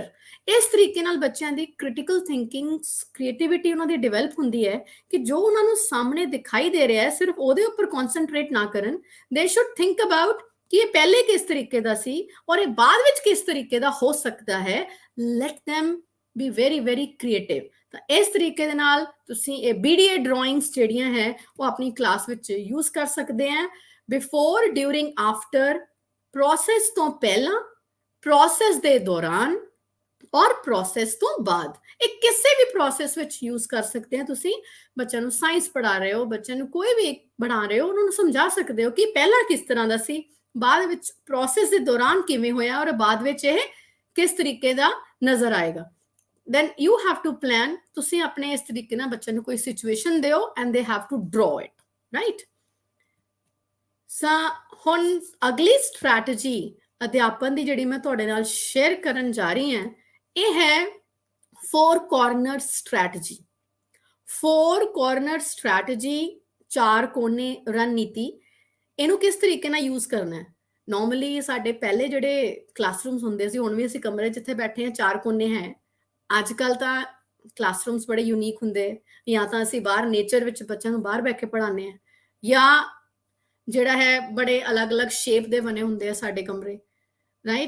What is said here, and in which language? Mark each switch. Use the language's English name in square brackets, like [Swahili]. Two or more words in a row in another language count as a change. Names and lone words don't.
[Punjabi] ਇਸ ਤਰੀਕੇ ਨਾਲ ਬੱਚਿਆਂ ਦੀ [English] critical thinking, [Punjabi] ਕ੍ਰੀਏਟੀਵਿਟੀ ਉਹਨਾਂ ਦੀ ਡਿਵੈਲਪ ਹੁੰਦੀ ਹੈ ਕਿ ਜੋ ਉਹਨਾਂ ਨੂੰ ਸਾਹਮਣੇ ਦਿਖਾਈ ਦੇ ਰਿਹਾ ਹੈ ਸਿਰਫ ਉਹਦੇ ਉੱਪਰ ਕਨਸੈਂਟਰੇਟ ਨਾ ਕਰਨ, [English] they should think about [Punjabi] ਕਿ ਇਹ ਪਹਿਲੇ ਕਿਸ ਤਰੀਕੇ ਦਾ ਸੀ ਔਰ ਇਹ ਬਾਅਦ ਵਿੱਚ ਕਿਸ ਤਰੀਕੇ ਦਾ ਹੋ ਸਕਦਾ ਹੈ। [English] ਲੈਟ them be very very creative। [Punjabi] ਤਾਂ ਇਸ ਤਰੀਕੇ ਦੇ ਨਾਲ ਤੁਸੀਂ ਇਹ BDA ਡਰਾਇੰਗਸ ਜਿਹੜੀਆਂ ਹੈ ਉਹ ਆਪਣੀ ਕਲਾਸ ਵਿੱਚ ਯੂਜ਼ ਕਰ ਸਕਦੇ ਆ। [English] before, during, after, [Punjabi] ਪ੍ਰੋਸੈਸ ਤੋਂ ਪਹਿਲਾਂ, ਪ੍ਰੋਸੈਸ ਦੇ ਦੌਰਾਨ ਔਰ ਪ੍ਰੋਸੈਸ ਤੋਂ ਬਾਅਦ। ਇਹ ਕਿਸੇ ਵੀ ਪ੍ਰੋਸੈਸ ਵਿੱਚ ਯੂਜ਼ ਕਰ ਸਕਦੇ ਆ। ਤੁਸੀਂ ਬੱਚਿਆਂ ਨੂੰ ਸਾਇੰਸ ਪੜ੍ਹਾ ਰਹੇ ਹੋ, ਬੱਚਿਆਂ ਨੂੰ ਕੋਈ ਵੀ ਬਣਾ ਰਹੇ ਹੋ, ਉਹਨਾਂ ਨੂੰ ਸਮਝਾ ਸਕਦੇ ਹੋ ਕਿ ਪਹਿਲਾਂ ਕਿਸ ਤਰ੍ਹਾਂ ਦਾ ਸੀ, ਬਾਅਦ ਵਿੱਚ ਪ੍ਰੋਸੈਸ ਦੇ ਦੌਰਾਨ ਕਿਵੇਂ ਹੋਇਆ ਔਰ ਬਾਅਦ ਵਿੱਚ ਇਹ ਕਿਸ ਤਰੀਕੇ ਦਾ ਨਜ਼ਰ ਆਏਗਾ। [English] then you have to plan, [Punjabi] ਤੁਸੀਂ ਆਪਣੇ ਇਸ ਤਰੀਕੇ ਨਾਲ ਬੱਚਿਆਂ ਨੂੰ ਕੋਈ ਸਿਚੁਏਸ਼ਨ ਦਿਓ [English] and they have to draw it, right? [Punjabi] ਹੁਣ ਅਗਲੀ ਸਟ੍ਰੈਟਜੀ ਅਧਿਆਪਨ ਦੀ ਜਿਹੜੀ ਮੈਂ ਤੁਹਾਡੇ ਨਾਲ ਸ਼ੇਅਰ ਕਰਨ ਜਾ ਰਹੀ ਹਾਂ, ਇਹ ਹੈ [English] 4 corner strategy। 4 corner strategy, [Punjabi] 4 ਕੋਨੇ ਰਣਨੀਤੀ। ਇਹਨੂੰ ਕਿਸ ਤਰੀਕੇ ਨਾਲ ਯੂਜ਼ ਕਰਨਾ ਹੈ? ਨਾਰਮਲੀ ਸਾਡੇ ਪਹਿਲੇ ਜਿਹੜੇ ਕਲਾਸਰੂਮਸ ਹੁੰਦੇ ਸੀ, ਹੁਣ ਵੀ ਅਸੀਂ ਕਮਰੇ ਜਿੱਥੇ ਬੈਠੇ ਹਾਂ 4 ਕੋਨੇ ਹੈ। ਅੱਜ ਕੱਲ ਤਾਂ ਕਲਾਸਰੂਮਸ ਬੜੇ ਯੂਨੀਕ ਹੁੰਦੇ, ਜਾਂ ਤਾਂ ਅਸੀਂ ਬਾਹਰ ਨੇਚਰ ਵਿੱਚ ਬੱਚਿਆਂ ਨੂੰ ਬਾਹਰ ਬੈਠ ਕੇ ਪੜ੍ਹਾਉਂਦੇ ਹਾਂ, ਜਾਂ ਜਿਹੜਾ ਹੈ ਬੜੇ ਅਲੱਗ-ਅਲੱਗ ਸ਼ੇਪ ਦੇ ਬਣੇ ਹੁੰਦੇ ਆ ਸਾਡੇ ਕਮਰੇ, ਰਾਈਟ?